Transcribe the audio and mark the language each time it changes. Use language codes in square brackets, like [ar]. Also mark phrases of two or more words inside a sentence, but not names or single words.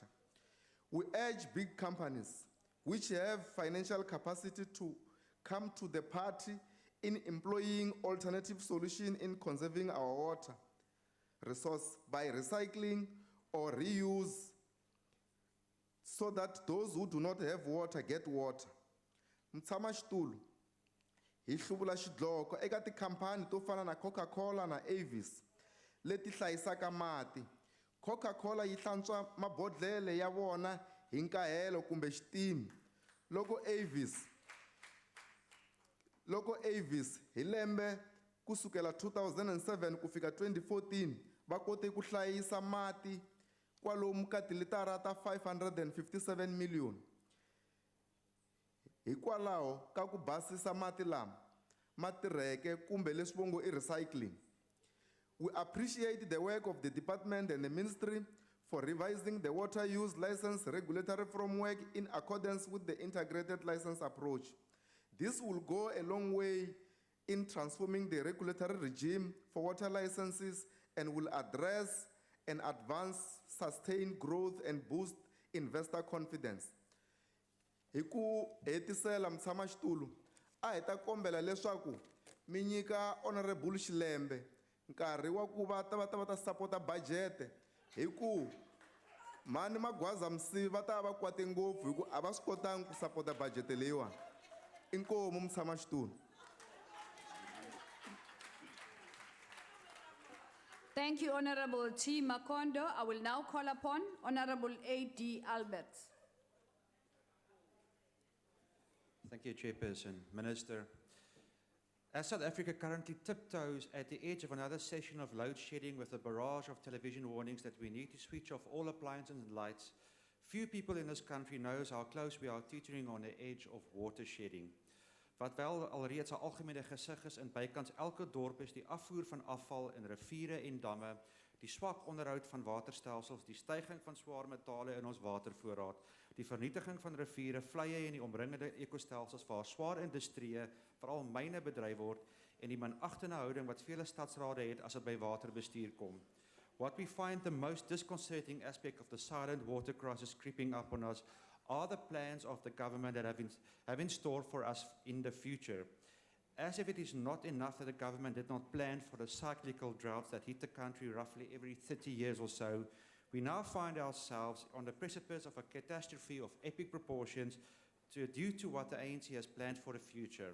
[en] We urge big companies which have financial capacity to come to the party in employing alternative solutions in conserving our water resource by recycling or reuse so that those who do not have water get water. [ts] Mtshama xitulu hi hluvula xidloko eka tikhampani to fana na Coca-Cola na Avis leti hlayisaka mati. Coca-Cola yi hlantswa mabodlele ya vona hi nkahelo kumbe xitimi. Loko Avis hi lembe kusukela 2007 kufika 2014 va kote ku hlayisa mati kwalomu ka tilitara ta 557 million. Hikwalaho ka ku basisa mati lama matirheke kumbe leswi vongo i recycling. [en] We appreciate the work of the department and the ministry for revising the water use license regulatory framework in accordance with the integrated license approach. This will go a long way in transforming the regulatory regime for water licenses and will address and advance sustained growth and boost investor confidence. [ts] Hi ku hetisela mtshama xitulu a hi ta kombela leswaku mi nyika honorable Xilembe nkarhi wa ku va ta sapota budget hi ku mani magwaza msivi va ta va kwate ngopfu hi ku a va swi kotangi ku sapota budget leyiwani. Inkomu mtshama xitulu. [en] Thank you, Honorable T. Makondo. I will now call upon Honorable A.D. Alberts. Thank you, Chairperson. Minister, as South Africa currently tiptoes at the edge of another session of load shedding with a barrage of television warnings that we need to switch off all appliances and lights, Few people in this country knows how close we are teetering on the edge of water shedding. [af] Wat wel alreeds 'n algemene gesig is in bykans elke dorp is die afvoer van afval in riviere en damme, die swak onderhoud van waterstelsels, die styging van swaar metale in ons watervoorraad, die vernietiging van riviere, vleie en die omringende ekostelsels waar swaar industrieë, veral myne bedryf word en die minachtende houding wat vele stadsrade het as dit by waterbestuur kom. [en] What we find the most disconcerting aspect of the silent water crisis creeping up on us are the plans of the government that have in store for us in the future. As if it is not enough that the government did not plan for the cyclical droughts that hit the country roughly every 30 years or so, we now find ourselves on the precipice of a catastrophe of epic proportions due to what the ANC has planned for the future.